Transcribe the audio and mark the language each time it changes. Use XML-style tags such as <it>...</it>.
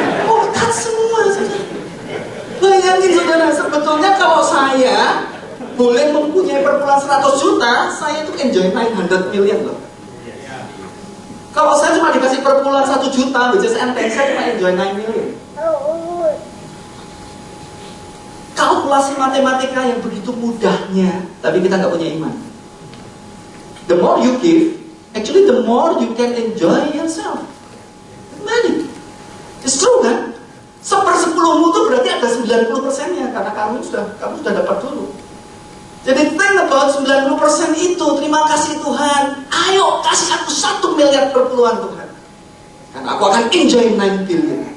<id>Murtad semua, saudara. Bayangin saudara, sebetulnya kalau saya boleh mempunyai perpuluhan 100 juta, saya itu enjoy</id> <en>900 million</en> <id>loh. Kalau saya cuma dikasih perpuluhan 1 juta,</id> <en>which is</en> <id>enteng, saya cuma enjoy</id> <en>9 million.</en> <id>Kalkulasi matematika yang begitu mudahnya, tapi kita nggak punya iman.</id> <en>The more you give, actually the more you can enjoy yourself. Money. It's true kan?</en> <id>1/10mu itu berarti ada 90%-nya karena kamu sudah dapat dulu. Jadi</id> <en>think about</en> <id>90% itu. Terima kasih Tuhan. Ayo kasih aku 1 miliar perpuluhan Tuhan. Dan aku akan enjoy</id> <en>9 billion.</en>